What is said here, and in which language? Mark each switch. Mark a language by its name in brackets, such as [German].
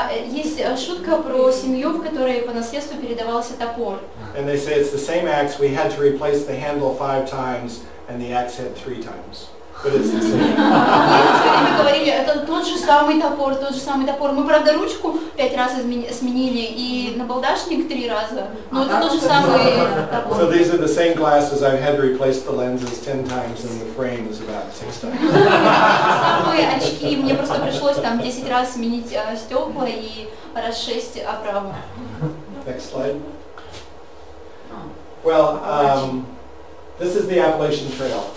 [Russian] Есть шутка про семью, в которой по наследству передавался топор. [English] And they say it's the same axe. We had to replace the handle 5 times, and the axe had 3 times. but it's the same. [Russian] И все время говорили, это тот же самый топор, тот же самый топор. Мы, правда, ручку 5 раз сменили и набалдашник 3 раза, но это тот же самый топор. [English] So these are the same glasses. I've had to replace the lenses 10 times and the frame is about 6 times. [Russian] Самые очки, мне просто пришлось там 10 раз сменить стекла и раз 6 оправу. [English] Next slide. Well, this is the Appalachian Trail.